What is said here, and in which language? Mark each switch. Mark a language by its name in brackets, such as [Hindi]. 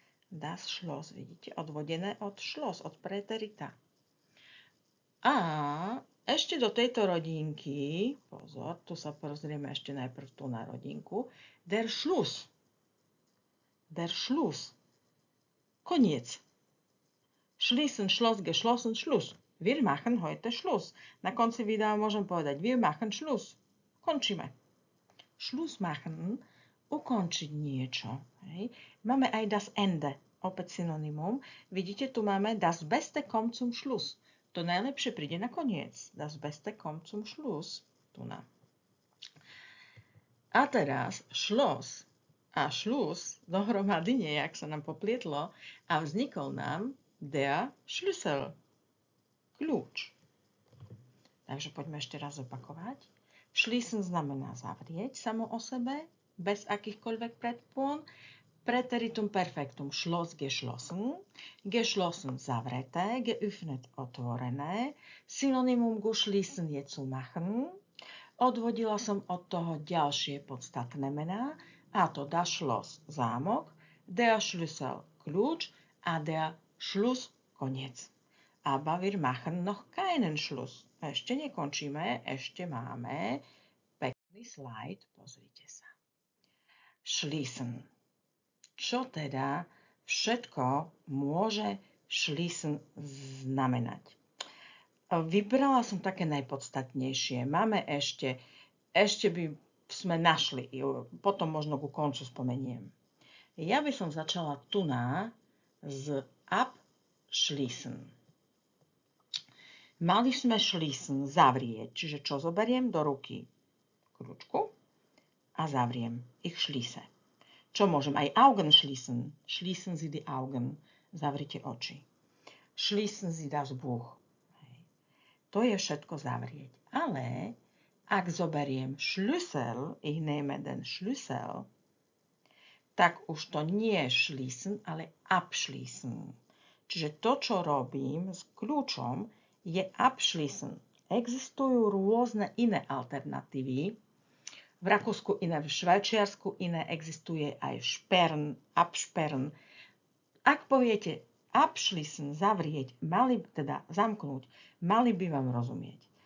[Slovak] Das Schloss, vidíte, odvodené od Schloss, od preterita. A ešte do tejto rodinky, pozor, tu sa pozrieme ešte najprv tu na rodinku, der Schluss. [German] Der Schluss. [Slovak] Koniec. [German] Schließen, Schloss, geschlossen, Schluss. Wir machen heute Schluss. [Slovak] Na konci videa môžem povedať, [German] wir machen Schluss. [Slovak] Končíme. Schluss machen, ukončiť niečo. Hej. Máme aj das Ende, opäť synonymum. Vidíte, tu máme [German] das Beste kommt zum Schluss. [Slovak] To najlepšie príde na koniec. [German] Das Beste kommt zum Schluss. [Slovak] Tu na. A teraz Schloss a Schluss dohromady nejak sa nám poplietlo a vznikol nám der Schlüssel. Kľúč. Takže poďme ešte raz opakovať. Schließen znamená zavrieť samo o sebe, bez akýchkoľvek predpon. Preteritum perfektum Schloss geschlossen, geschlossen zavreté, geöffnet otvorené, synonymum geschließen je zu machen, Odvodila som od toho ďalšie podstatné mená, a to das Schloss zámok, der Schlüssel kľúč a der Schluss koniec. [German] Aber wir machen noch keinen Schluss. [Slovak] Ešte nekončíme, ešte máme pekný slajd, pozrite sa. Schließen. Čo teda všetko môže schließen znamenať? Vybrala som také najpodstatnejšie. Máme ešte by sme našli, potom možno ku koncu spomeniem. Ja by som začala z abschließen. Mali sme schließen, zavrieť, čiže čo zoberiem do ruky? Kľúčku a zavriem. Ich schließe. Čo môžem? Aj [German] Augen schließen. Schließen Sie die Augen. [Slovak] Zavrite oči. [German] Schließen Sie das Buch. [Slovak] To je všetko zavrieť. Ale ak zoberiem Schlüssel, [German] ich nehme den Schlüssel, [Slovak] tak už to nie je schließen, ale abschließen. Čiže to, čo robím s kľúčom, je abschließen. Existujú rôzne iné alternatívy. V Rakúsku iné, v Švajčiarsku iné, existuje aj Sperren, absperren. Ak poviete abschließen, zavrieť, teda zamknúť, mali by vám rozumieť.